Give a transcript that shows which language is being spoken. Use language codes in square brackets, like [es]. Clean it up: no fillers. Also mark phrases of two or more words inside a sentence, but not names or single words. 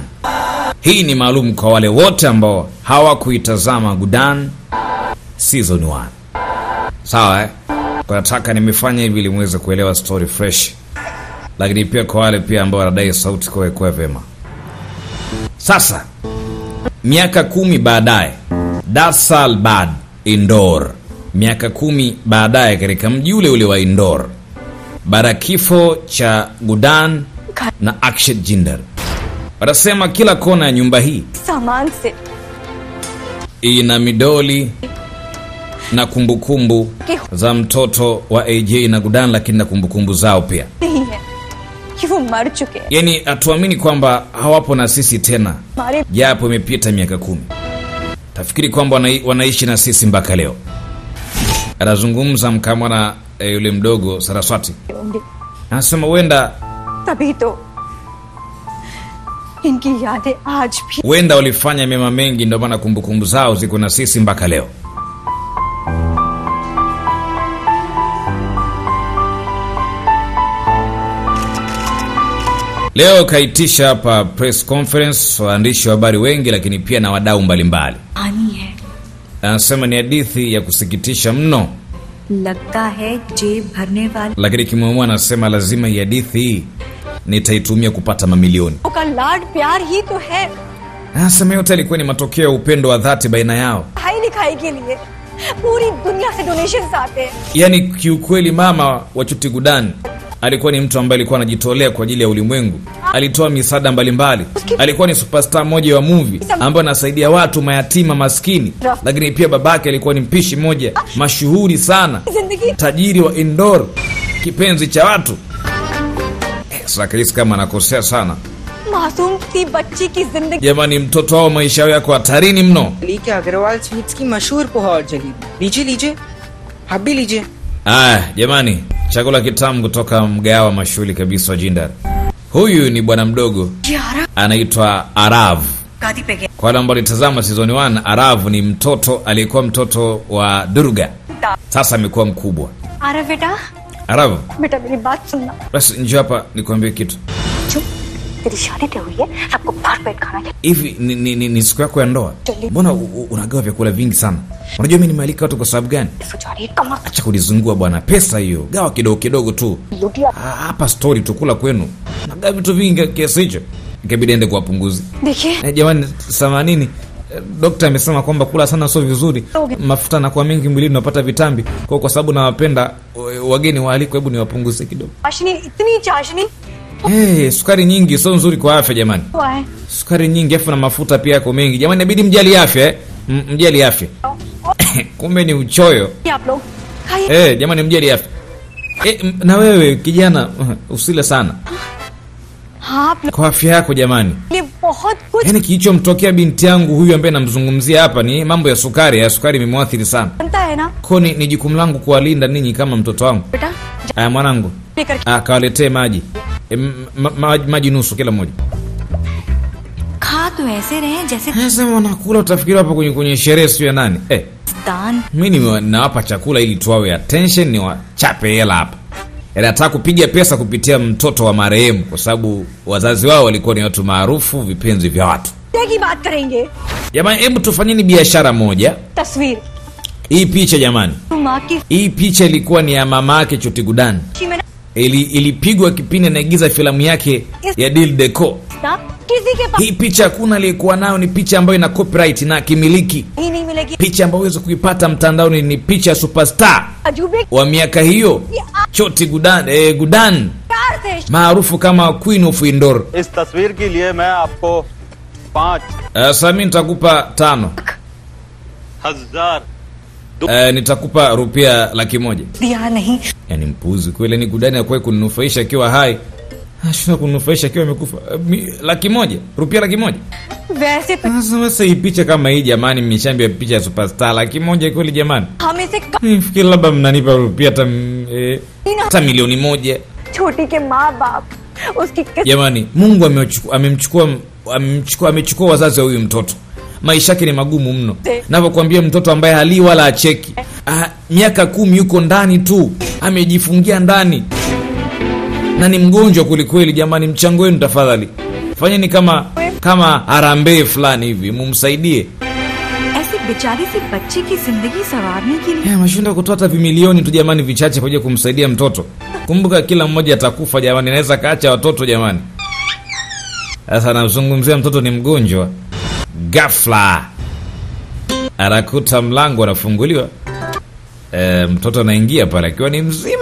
[sw] Hii ni maalum kwa wale wote ambao hawakuitazama Gudan season 1. Sawa Kwa nataka nimefanya hivi ili muweze kuelewa [en] story fresh. [sw] Lakini pia kwa wale pia ambao wanadai sauti kwa vema. Sasa miaka 10 baadaye, [hi] 10 साल बाद [sw] Indore, miaka 10 baadaye katika mji ule ule wa Indore, baada kifo cha Gudan na Akshat Jinder, wanasema kila kona ya nyumba hii [hi] सामान से [sw] ina midoli na kumbukumbu za mtoto wa AJ na Gudan, lakini na kumbukumbu zao pia [hi] नहीं है कि वो मर चुके हैं. [sw] Yani atuamini kwamba hawapo na sisi tena, japo imepita miaka 10. Tafikiri kwamba wanaishi na sisi mpaka leo. Anazungumza mkamwana yule mdogo Saraswati. Anasema wenda [hi] तभी तो इनकी यादें आज भी [sw] wenda walifanya mema mengi, ndio maana kumbukumbu zao ziko na sisi mpaka leo. Leo kaitisha hapa [en] press conference [sw] waandishi wa habari wengi, lakini pia na wadau mbalimbali. [hi] आनी है. [sw] Anasema ni hadithi ya kusikitisha mno, [hi] लगता है जेब भरने वाले. [sw] lakini kimwamua anasema lazima hii hadithi hii nitaitumia kupata mamilioni. [hi] का लाड प्यार ही तो है, [sw] Anasema yote ilikuwa ni matokeo ya upendo wa dhati baina yao. [hi] पढ़ाई लिखाई के लिए पूरी दुनिया से डोनेशंस आते हैं. [sw] Yani kiukweli mama wa Choti Gudan alikuwa ni mtu ambaye alikuwa anajitolea kwa ajili ya ulimwengu. Alitoa misaada mbalimbali. Alikuwa ni superstar mmoja wa movie ambaye anasaidia watu mayatima maskini. Lakini pia babake alikuwa ni mpishi mmoja mashuhuri sana, tajiri wa Indore, kipenzi cha watu. Sasa kesi kama anakosea sana. [hi] मासूम सी बच्ची की जिंदगी. [sw] Jamani, mtoto wao maisha yako hatarini mno. [hi] के अग्रवाल स्वीट्स की मशहूर पोहा और जलेबी लीजिए लीजिए आप भी लीजिए. [sw] Jamani, chakula kitamu kutoka mgahawa mashuhuri kabisa wa Jinder. Huyu ni bwana mdogo anaitwa Arav. [hi] गादी पे गया. [sw] Kwa wale ambao litazama season 1, Arav ni mtoto, alikuwa mtoto wa Durga. Sasa amekuwa mkubwa. [hi] अरे बेटा, Arav, बेटा मेरी बात सुनना. [sw] basi njoo hapa nikwambie kitu. [hi] चुप, तेरी शादी तय हुई है, सबको भर पेट खाना है. [sw] Hivi ni siku yako ya ndoa? Mbona unagawa vyakula vingi sana? Unajua mimi nimealika watu kwa sababu gani? [hi] सुचारी कमा [sw] Acha kunizungua bwana, pesa hiyo. Gawa kidogo kidogo tu. [hi] लुटिया. [sw] Hapa story tukula kwenu. Nagawa vitu vingi kiasi hicho. Ikabidi ende kuwapunguzi. [hi] देखिए [sw] Jamani, 80. Dokta amesema kwamba kula sana sio vizuri. Mafuta na kwa mengi mwilini unapata vitambi. Kwa sababu nawapenda wageni waaliko, hebu niwapunguze kidogo. [hi] चाशनी, इतनी चाशनी [sw] Sukari nyingi sio nzuri kwa afya jamani. [hi] हुआ है [sw] Sukari nyingi afu na mafuta pia yako mengi. Jamani inabidi mjali afya mjali afya. Kumbe ni uchoyo. [hi] कि आप लोग खाइए [sw] Jamani mjali afya. Na wewe kijana usile sana. [hi] हाँ आप लोग [sw] Kwa afya yako jamani. [hi] के लिए बहुत कुछ [sw] Yaani kilichomtokea binti yangu huyu ambaye namzungumzia hapa ni mambo ya sukari. Ya sukari imemwathiri sana. [hi] बनता है ना [sw] Kwa ni jukumu langu kuwalinda ninyi kama mtoto wangu. [hi] बेटा [sw] Aya mwanangu. [hi] लेकर [sw] Kawaletee maji. Maji nusu kila mmoja. [hi] खा तो ऐसे रहे जैसे [sw] Sasa wanakula utafikiri hapa kwenye sherehe sio ya nani? [hi] दान [sw] Mimi nawapa chakula ili tuwawe attention ni wachape hela hapa. Nataka kupiga pesa kupitia mtoto wa marehemu kwa sababu wazazi wao walikuwa ni watu maarufu, vipenzi vya watu. [hi] की बात करेंगे [sw] Jamani hebu tufanyeni biashara moja. [hi] तस्वीर [sw] Hii picha jamani. [hi] माँ की [sw] Hii picha ilikuwa ni ya mama yake Choti Gudan. [hi] खुशी में ना [sw] Ilipigwa kipindi anaigiza filamu yake ya Dil Deco. [hi] किसी के पास [sw] Hii picha hakuna aliyekuwa nayo, ni picha ambayo ina copyright na kimiliki. [hi] ही नहीं मिलेगी [sw] Picha ambayo uweze kuipata mtandaoni ni picha ya superstar [hi] अजूबे [sw] wa miaka hiyo Choti Gudan, Gudan [hi] प्यार थे [sw] maarufu kama [en] Queen of Indore. [hi] इस तस्वीर के लिए मैं आपको 5 [sw] Sasa mimi nitakupa 1000 nitakupa rupia 100,000. [hi] दिया नहीं [sw] Yaani mpuzi kweli, ni Gudan akwaye kuninufaisha akiwa hai. Ashina kuninufaisha akiwa amekufa. 100,000, rupia 100,000. [hi] वैसे तो [sw] Sasa hii picha kama hii jamani, mmeshambia picha ya superstar 100,000 kweli jamani? [hi] हम इसे [sw] Nifikiri labda mnanipa rupia hata milioni 1. [hi] छोटी के माँ बाप उसकी [sw] Jamani, Mungu amechukua wazazi wa huyu mtoto. Maisha yake ni magumu mno. Ninapokuambia mtoto ambaye halii wala acheki. Miaka 10 yuko ndani tu. Amejifungia ndani. Na ni mgonjwa kweli jamani, mchango wenu tafadhali. Fanyeni kama harambee fulani hivi, mumsaidie. [hi] ऐसी बेचारी सी बच्ची की जिंदगी संवारने के लिए [sw] Mashinda kutoa hata vimilioni tu jamani vichache kwa kumsaidia mtoto. Kumbuka kila mmoja atakufa jamani, naweza kaacha watoto jamani. Sasa nazungumzia mtoto ni mgonjwa. Ghafla anakuta mlango unafunguliwa. Mtoto anaingia pale akiwa ni mzima.